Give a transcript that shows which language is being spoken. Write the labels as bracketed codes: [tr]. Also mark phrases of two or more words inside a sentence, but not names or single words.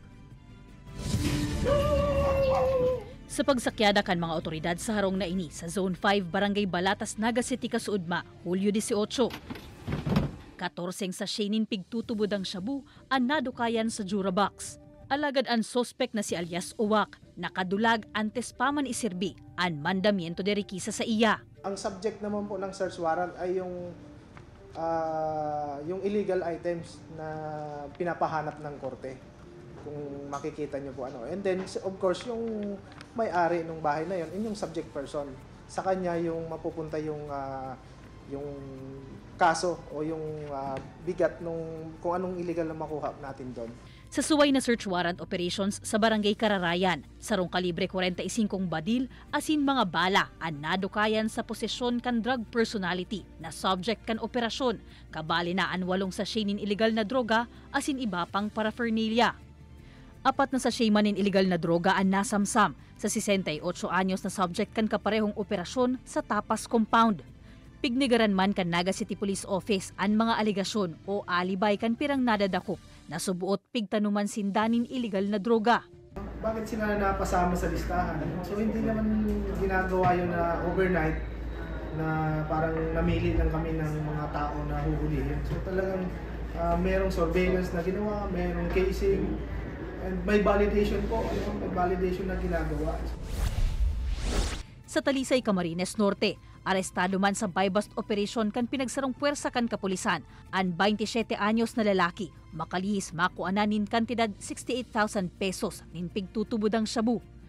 [bik] Sa pagsakyada kan mga otoridad sa harong na ini sa Zone 5, Barangay Balatas, Naga City, Kasuudma, Hulyo 18. 14 sa Shenin pigtutubod ang shabu, ang nadukayan sa Jura Box. Alagad ang sospek na si alias Uwak, nakadulag antes pa man isirbi, ang [es] mandamiento de requisa [bik] sa iya. [tl] Ang subject naman po ng [en] search warrant [tl] ay yung [en] illegal items [tl] na pinapahanap ng korte. Kung makikita nyo po ano. [en] And then, of course, [tl] yung may-ari ng bahay na yun, yung [en] subject person. [tl] Sa kanya yung mapupunta yung kaso o yung bigat nung kung anong illegal na makuha natin doon. [bik] Sa suway na [en] search warrant operations [bik] sa Barangay Kararayan, sarong kalibre 45 badil asin mga bala ang nadukayan sa posesyon kan [en] drug personality [bik] na subject kan operasyon, kabali na ang 8 sachet nin illegal na droga asin iba pang paraphernalia. 4 na sachet man nin illegal na droga ang nasamsam sa 68 anyos na subject kan kaparehong operasyon sa Tapas Compound. Pignigaran man kan Naga City Police Office ang mga aligasyon o alibay kan pirang nadadakop na subuot pigtanuman sindanin illegal na droga. [tl] Bakit sila napasama sa listahan? So hindi naman ginagawa yun na overnight na parang namili lang kami ng mga tao na huhulihin. So talagang merong surveillance na ginawa, merong casing, and may validation po, may validation na ginagawa. [bik] Sa Talisay, Camarines Norte, arestado man sa [en] buy-bust operation [bik] kan pinagsarong puwersa kan kapulisan ang 27 anyos na lalaki, makalihis makuanan nin kantidad 68,000 pesos nin pigtutubudang shabu.